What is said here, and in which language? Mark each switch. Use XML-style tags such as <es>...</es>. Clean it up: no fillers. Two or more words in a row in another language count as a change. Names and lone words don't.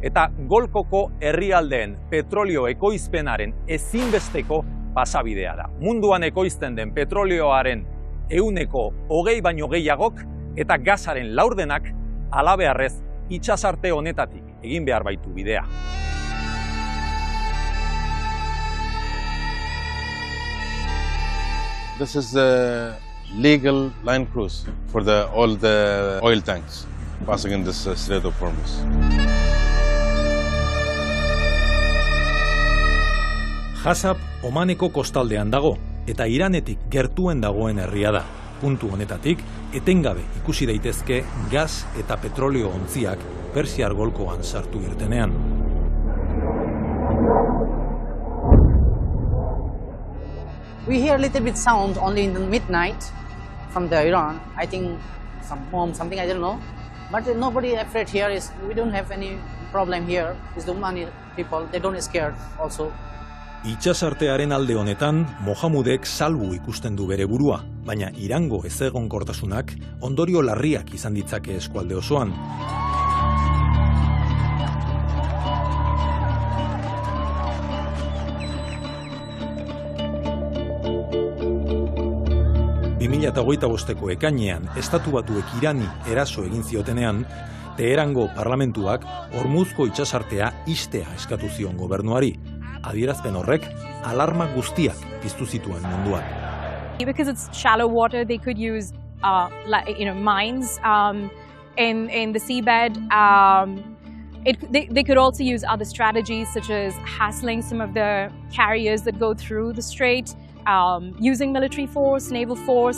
<eu>Eta Golkoko herrialdeen petrolio ekoizpenaren ezinbesteko pasabidea da. Munduan ekoizten den petrolioaren 20% baino gehiagok eta gasaren laurdenak halabeharrez itsasarte honetatik egin behar baitu bidea.</eu> <en>This is the legal line cruise for all the oil tanks passing in this Strait of Hormuz.</en> <eu>Hasab Omaneko kostaldean dago eta Iranetik gertuen dagoen herria da. Puntu honetatik etengabe ikusi daitezke gas eta petrolio ontziak Persiar golkoan sartu irtenean.</eu> <en>We hear a little bit sound only in the midnight from the Iran. I think some bomb, something I don't know. But nobody afraid here. We don't have any problem here. It's the Omani people. They don't scared also.</en> <eu>Itsasartearen alde honetan, Mohamudek salbu ikusten du bere burua, baina Irango ezegonkortasunak ondorio larriak izan ditzake eskualde osoan. ...2025ko ekainean, Estatu Batuek Irani eraso egin ziotenean, Teherango parlamentuak Hormuzko itsasartea ixtea eskatu zion gobernuari. Adierazpen horrek alarma guztiak piztu zituen munduan.</eu> <en>Because it's shallow water, they could use mines in the seabed. They could also use other strategies such as hassling some of the carriers that go through the strait, using military force, naval force.</en>